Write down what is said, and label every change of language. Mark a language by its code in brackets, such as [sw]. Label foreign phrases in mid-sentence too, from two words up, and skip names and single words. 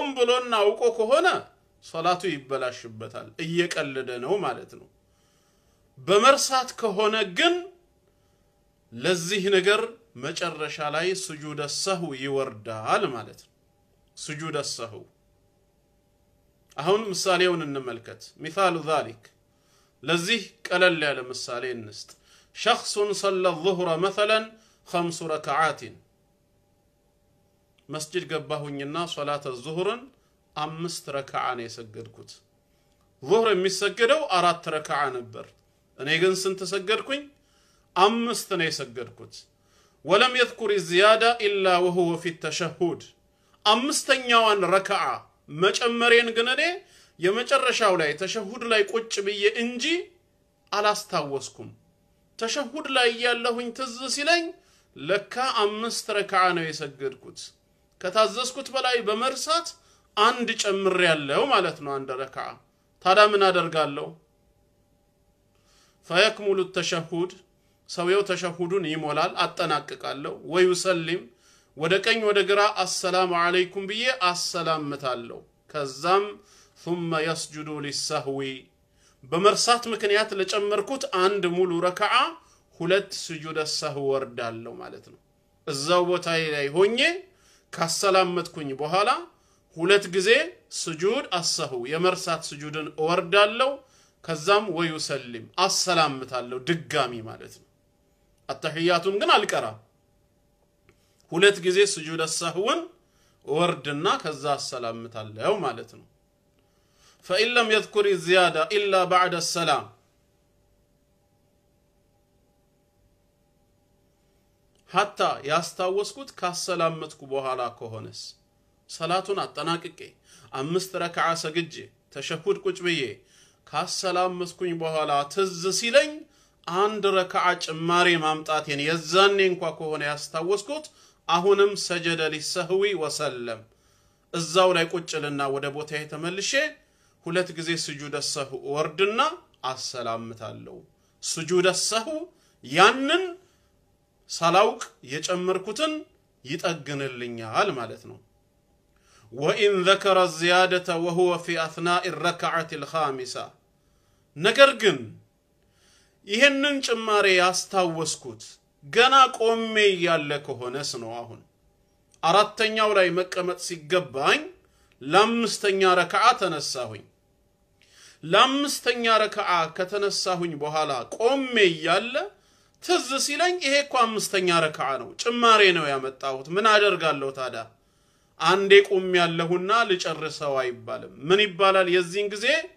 [am] ብሎና አውቆ ከሆነ ሶላቱ ይበላሽበታል እየቀለደ ነው ማለት ነው በመርሳት ከሆነ ግን ለዚህ ነገር መጨረሻ ላይ [ar] سجود السهو [am] ይወርዳል ማለት ነው [ar] سجود السهو [am] አሁን ምሳሌውን እንመልከት [ar] مثال ذلك [am] ለዚህ ቀለል ያለ ምሳሌ እንስጥ [ar] شخص صلى الظهر مثلا 5 ركعات [am] መስጂድ ገባሁኝና [ar] صلاة الظهر [am] 5 ረካዓ ነው የሰገድኩት ዙህር የሚሰገደው 4 ረካዓ ነበር እኔ ግን ስንት ሰገድኩኝ 5 ነው የሰገድኩት [ar] ولم يذكر الزياده الا وهو في التشهد [am] አምስተኛዋን ረካዓ መጨመሬን ግን እኔ የመጨረሻው ላይ ተሸሁድ ላይ ቁጭ ብዬ እንጂ አላስታወስኩም ተሸሁድ ላይ ያለሁኝ ትዝ ሲለኝ ለካ 5 ረካዓ ነው የሰገድኩት ከታዘዝኩት በላይ በመርሳት አንድ ጨምር ያለው ማለት ነው አንድ ረካዓ ታዲያ ምን አደርጋለሁ [ar] فيكمل التشهد [am] ሰውየው ተሸሁዱን ይሞላል አጠናቅቃለሁ ወይሰልም ወደ ቀኝ ወደ ግራ [ar] السلام عليكم [am] ብዬ አሰላምታለሁ ከዛም ثم [ar] يسجد للسهو [am] በመርሳት ምክንያት ለጨመርኩት አንድ ሙሉ ረካዓ ሁለት [ar] سجود السهو [am] ወርዳለሁ ማለት ነው እዛው ቦታዬ ላይ ሆኜ ካሰላመትኩኝ በኋላ ሁለት ጊዜ [ar] سجود السهو [am] የመርሳት ሱጁድን ወርዳለሁ ከዛም ወይሰልም አሰላምታለሁ ድጋሚ ማለት ነው አተህያቱን ግን አልቀራም ሁለት ጊዜ [ar] سجود السهو [am] ወርድና ከዛ አሰላምታለሁ ማለት ነው [ar] فإن لم يذكر الزيادة إلا بعد السلام [am] حتى ያስታወስኩት ካሰላመትኩ በኋላ ከሆነስ ሰላቱን አጠናቅቄ 5 ረካዓ ሰግጄ ተሸሁድ ቁጭ ብዬ ካሰላመትኩኝ በኋላ ትዝ ሲለኝ አንድ ረካዓ ጭማሪ ማምጣቴን የዛኔ እንኳን ከሆነ ያስታወስኩት አሁንም [ar] سجد للسهو وسلم [am] እዛው ላይ ቁጭልና ወደ ቦታዬ ተመልሼ ሁለት ጊዜ [ar] سجود السهو [am] ወርድና አሰላምታለሁ [ar] سجود السهو [am] ያንን ሳላውቅ የጨመርኩትን ይጠግንልኛል ማለት ነው [ar] وإن ذكر الزيادة وهو في أثناء الركعة الخامسة [am] ነገር ግን ይሄንን ጭማሪ ያስታወስኩት ገና ቆሜ ያለ ከሆነስ ነው አሁን አራተኛው ላይ መቀመጥ ሲገባኝ ለአምስተኛ ረካዓ ተነሳሁኝ ለአምስተኛ ረካዓ ከተነሳሁኝ በኋላ ቆሜ ያለ ትዝ ሲለኝ ይሄ እኮ አምስተኛ ረካዓ ነው ጭማሪ ነው ያመጣሁት ምን አደርጋለሁ ታዲያ አንዴ ቆሜ ያለሁና ልጨርሰው አይባልም ምን ይባላል የዚህን ጊዜ